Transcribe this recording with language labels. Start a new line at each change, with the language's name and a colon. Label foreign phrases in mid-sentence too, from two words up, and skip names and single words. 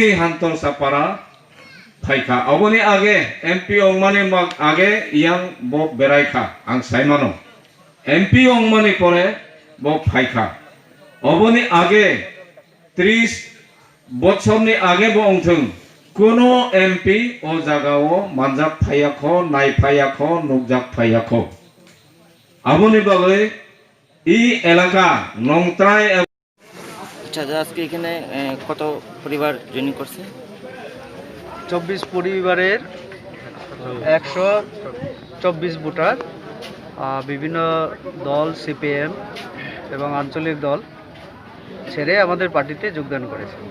Kok Borok: हातरसा पारा फाइखा अबनि आगे एमपि अंगमानि आगे इयां बो बेरायखा आं साइमानो एमपि अंगमानि परे बो फाइखा अबनि आगे 30 बछरनि आगे बो अंथों कोनो एमपि ओ जागाओ मानजाक फायाखो नायफायाखो नुकजाक फायाखो आबनि बागै इ एलाका नंत्राय।
Bangla: আচ্ছা, আজকে এখানে কত পরিবার জয়েন করছে? 24 পরিবারের 124 ভোটার বিভিন্ন দল সিপিএম এবং আঞ্চলিক দল ছেড়ে আমাদের পার্টিতে যোগদান করেছে।